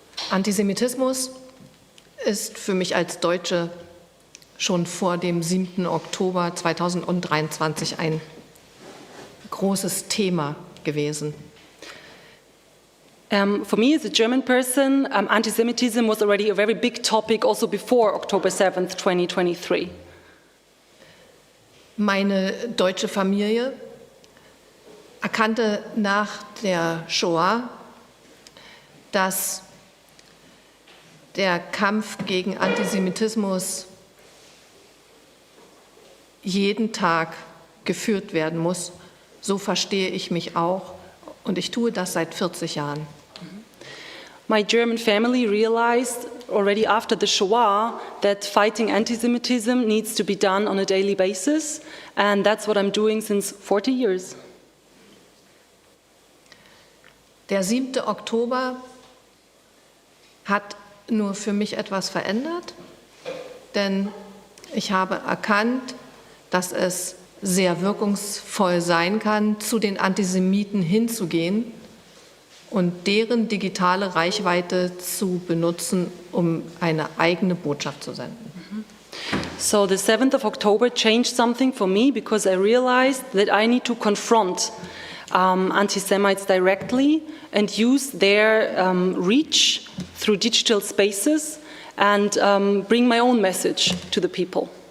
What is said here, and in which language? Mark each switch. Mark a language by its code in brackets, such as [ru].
[de] Antisemitismus ist für mich als Deutsche schon vor dem 7. Oktober 2023 ein großes Thema gewesen. [en] For me as a German person, anti-Semitism was already a very big topic also before October 7th, 2023. [de] Meine deutsche Familie erkannte nach der Shoah, dass der Kampf gegen Antisemitismus jeden Tag geführt werden muss. So verstehe ich mich auch und ich tue das seit 40 Jahren. [en] My German family realized already after the Shoah that fighting anti-Semitism needs to be done on a daily basis, and that's what I'm doing since 40 years. [de] Der 7. Oktober hat nur für mich etwas verändert, denn ich habe erkannt, dass es sehr wirkungsvoll sein kann, zu den Antisemiten hinzugehen und deren digitale Reichweite zu benutzen, um eine eigene Botschaft zu senden. [en] So the 7th of October changed something for me because I realized that I need to confront anti-Semites directly and use their reach through digital spaces and bring my own message to the people.